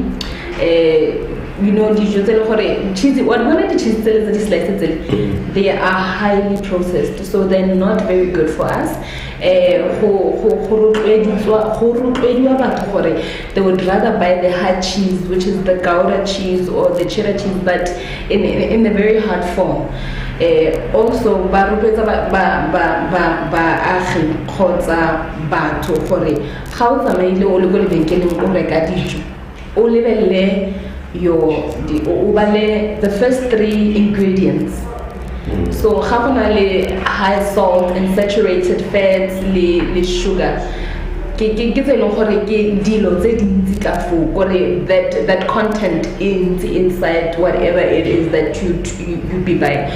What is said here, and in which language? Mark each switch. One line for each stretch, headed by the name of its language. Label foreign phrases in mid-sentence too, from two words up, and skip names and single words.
English: You know, the cheesy one of the cheese slices they are highly processed, so they're not very good for us. They would rather buy the hard cheese, which is the Gouda cheese or the cheddar cheese, but in a very hard form. Also,
Tswana: ba rotloetsa baagi kgotsa batho gore ga o tsamaile o le go lebenkeleng o reka dijo o lebelle
English: the first 3 ingredients. So high salt and saturated fats le sugar. That content inside whatever it is that you be buying.